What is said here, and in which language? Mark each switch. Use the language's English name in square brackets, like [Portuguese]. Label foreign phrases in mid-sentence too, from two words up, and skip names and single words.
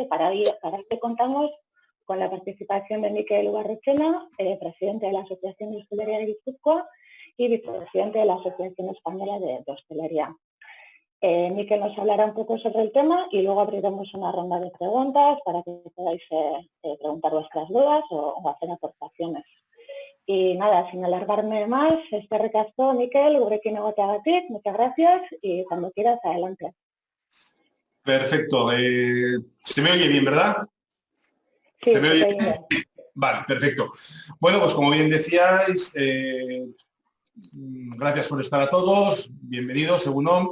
[Spanish] Para ello contamos con la participación de Mikel Ubarretxena, presidente de la Asociación de Hostelería de Gipuzkoa y vicepresidente de la Asociación Española de Hostelería. Mikel nos hablará un poco sobre el tema y luego abriremos una ronda de preguntas para que podáis preguntar vuestras dudas o hacer aportaciones. Y nada, sin alargarme más, [Basque] eskerrik asko, Mikel, gurekin egoteagatik, [Spanish] muchas gracias y cuando quieras, adelante. Perfecto. ¿Se me oye bien, verdad? Sí, se me oye bien. Vale, perfecto. Bueno, pues como bien decíais, gracias por estar a todos, bienvenidos, según on.